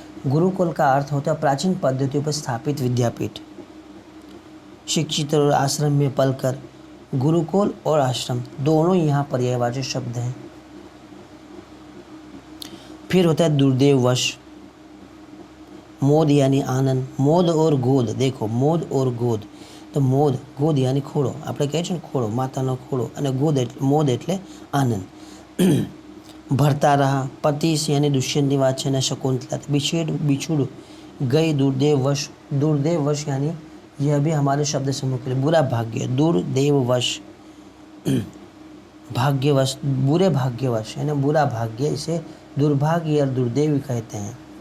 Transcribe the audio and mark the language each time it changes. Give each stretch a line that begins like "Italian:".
Hindi: गुरुकुल का अर्थ होता है प्राचीन पद्धतियों पर स्थापित विद्यापीठ। शिक्षित और आश्रम में पलकर, गुरुकुल और आश्रम दोनों यहाँ पर्यायवाची शब्द हैं। फिर होता है दुर्देववश, मोद यानी आनंद। मोद और गोद, देखो मोद और गोद, तो मोद, गोद यानी
Gujarati: ખોળો, આપણે કહે છે ને ખોળો, માતાનો ખોળો, અને ગોદ એટલે મોદ એટલે આનંદ। ભરતા રહા, પતિશ यानी दुष्यंतની વાત છે, અને शकुंतला।
Hindi: बिछुड़ गई दुर्देववश, दुर्देववश यानी यह भी हमारे शब्द समूह के लिए बुरा भाग्य। दुर्देववश, भाग्यवश, बुरे भाग्यवश यानी बुरा भाग्य, इसे दुर्भाग्य या दुर्देवी कहते हैं।